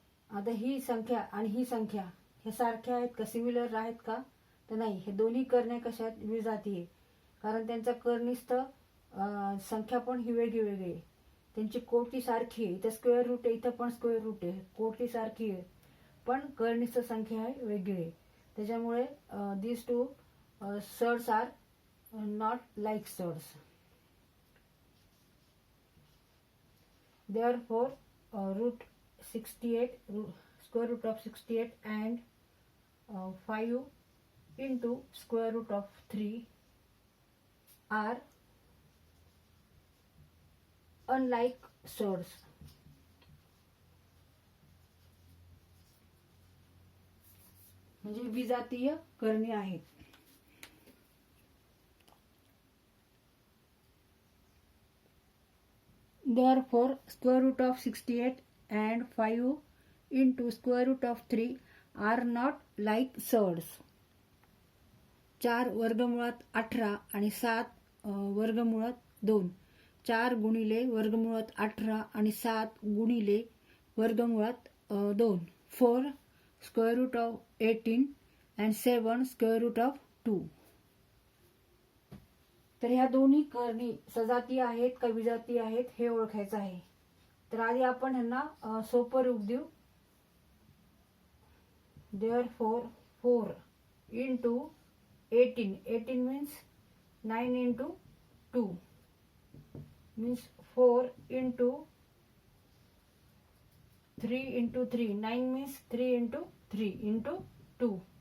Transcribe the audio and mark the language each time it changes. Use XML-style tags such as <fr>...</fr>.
<mr>आता ही संख्या आणि ही संख्या हे सारख्या आहेत का, सिमिलर आहेत का? तर नाही. हे दोन्ही करणे कशा आहेत? विजातीय, कारण त्यांचा कर्णिस्थ संख्या पण ही वेगळी वेगळी आहे. त्यांची कोटी सारखी आहे. इथं स्क्वेअर रूट आहे, इथं पण स्क्वेअर रूट आहे. कोटी सारखी आहे पण कर्णिस्थ संख्या आहे वेगळी आहे. त्याच्यामुळे</mr> <en>these two surds are not like surds. Therefore, root 68, square root of 68 and 5 into square root of 3 are unlike surds.</en> <mr>म्हणजे विजातीय करणे आहेत.</mr> <en>Therefore, square root of 68 and 5 into square root of 3 are not like surds.</en> <mr>4 वर्गमुळात 18 आणि 7 वर्गमुळात 2. 4 गुणिले वर्गमुळात 18 आणि 7 गुणिले वर्गमुळात 2.</mr> <en>4 square root of 18 and 7 square root of 2.</en> <mr>तर ह्या दोन्ही करणी सजातीय आहेत का विजातीय आहेत हे ओळखायचं आहे. तर आधी आपण ह्यांना सोपं रूप देऊ.</mr> <en>Therefore 4 into 18, 18 means 9 into 2, means 4 into 3 into 3, 9 means 3 into 3 into 2.</en>